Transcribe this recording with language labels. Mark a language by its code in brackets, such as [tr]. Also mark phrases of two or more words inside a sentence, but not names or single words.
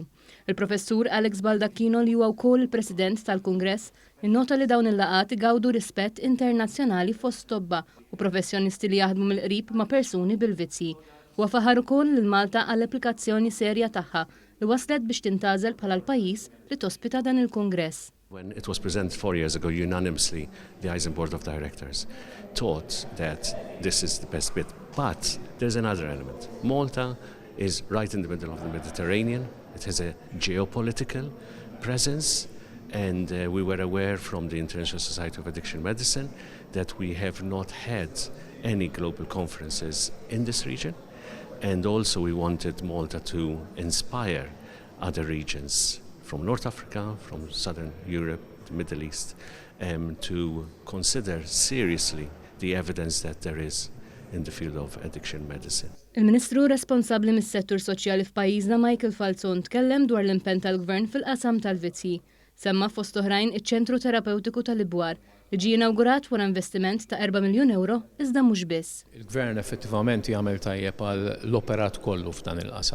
[mt] Il-Professur Alex Baldacchinho li huwa wkoll il-President tal-Kungress innota li dawn il-laqgħat igawdu rispett internazzjonali fost tobba u professjonisti li jaħdmu mill-qrib ma' persuni bil-vizzji. Huwa faħar ukoll lil Malta għall-applikazzjoni serja tagħha li waslet biex tintgħażel bħala l-pajjiż li tospita dan il-Kungress. [en] When it was presented 4 years ago, unanimously, the ISIN Board of Directors thought that this is the best bit. But there's another element. Malta is right in the middle of the Mediterranean. It has a geopolitical presence, and we were aware from the International Society of Addiction Medicine that we have not had any global conferences in this region, and also we wanted Malta to inspire other regions from North Africa, from Southern Europe, the Middle East, to consider seriously the evidence that there is in the field of addiction medicine. [mt] Il-Ministru responsabbli mis-settur soċjali f'pajjiżna Michael Falzon tkellem dwar l-impenn tal-Gvern fil-qasam tal-vizzji. Semma fost oħrajn iċ-Ċentru Terapeutiku tal-Dwar li ġie inawgurat wara investiment ta' 4 miljun euro iżda mhux biss. Il-Gvern effettivament jagħmel tajjeb għal l-operat kollu f'dan il-qasam.